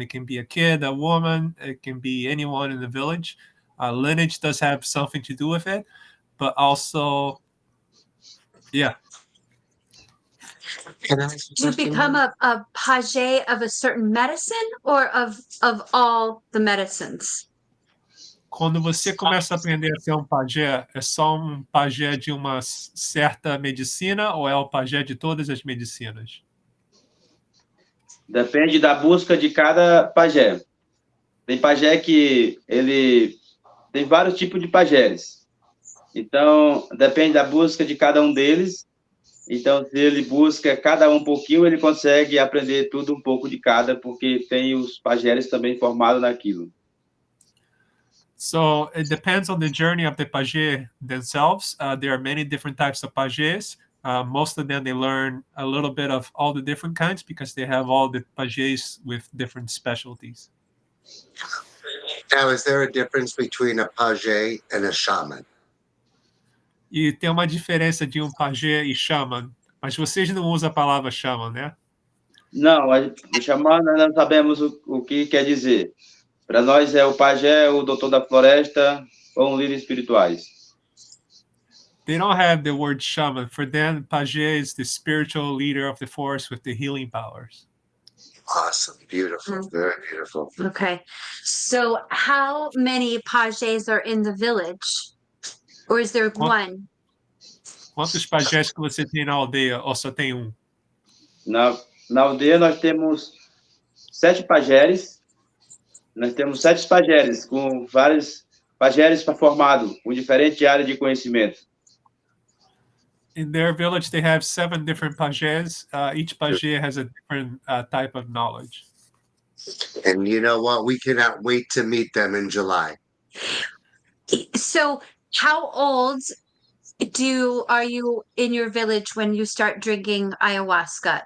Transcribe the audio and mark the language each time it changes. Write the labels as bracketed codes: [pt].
[en] It can be a kid, a woman. It can be anyone in the village. Lineage does have something to do with it, but also, yeah. Can I ask you Do you something? become a page of a certain medicine or of all the medicines? [pt] Quando você começa a aprender a ser um pajé, é só um pajé de uma certa medicina ou é o pajé de todas as medicinas? Depende da busca de cada pajé. Tem pajé que ele tem vários tipos de pajés. Então, depende da busca de cada um deles. Então, se ele busca cada um pouquinho, ele consegue aprender tudo um pouco de cada, porque tem os pajés também formados naquilo. [en] So it depends on the journey of the pajé themselves. There are many different types of pajés. Most of them, they learn a little bit of all the different kinds because they have all the pajés with different specialties. Now, is there a difference between a pajé and a shaman? [pt] E tem uma diferença de um pajé e shaman, mas vocês não usam a palavra shaman, né? Não, o xamã nós não sabemos o que quer dizer. Para nós é o pajé, o doutor da floresta ou um líder espirituais. [en] They don't have the word shaman. For them, pajé is the spiritual leader of the forest with the healing powers. Awesome. Beautiful. Very beautiful. Okay. So how many pages are in the village? Or is there one? [pt] Quantos pajés que você tem na aldeia ou só tem um? Na aldeia nós temos 7 pajés. Nós temos 7 pajés com vários pajés formados, com diferente área de conhecimento. [en] In their village, they have 7 different pajés. Each pajé has a different type of knowledge. And you know what? We cannot wait to meet them in July. So how old are you in your village when you start drinking ayahuasca?